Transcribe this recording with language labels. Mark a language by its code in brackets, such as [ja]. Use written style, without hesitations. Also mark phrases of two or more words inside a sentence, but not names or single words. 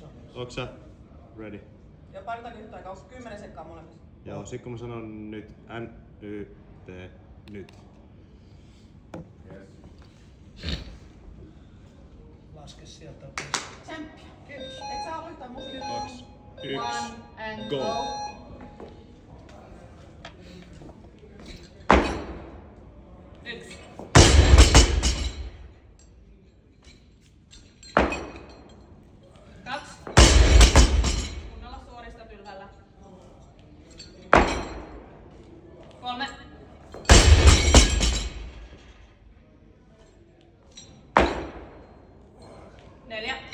[fi] Onks sä ready? Ja painetaanko yhtä aikaa? Onko 10 sekkaa molemmissa? Joo, sit kun mä sanon nyt N-Y-T, nyt. Laske sieltä. Tsemppiä. Kiitos. Eikö sä halua yhtään musiikkia? 2, 1, [en] One and go! go. [fi] Yksi. Kaksi. Kunnolla suorista ylhäällä. 3. 4.